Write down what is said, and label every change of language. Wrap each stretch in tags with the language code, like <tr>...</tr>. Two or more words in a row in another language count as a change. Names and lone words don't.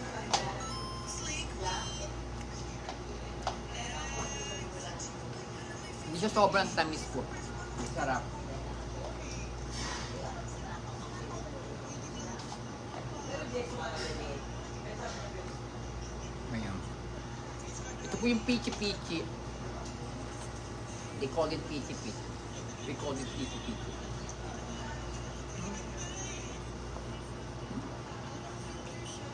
<tl>Hindi siya sobrang tamis po. Sarap. Ayan. Ito po yung pichi-pichi.</tl> <en>They call it pichi-pichi. We call it pichi-pichi.</en>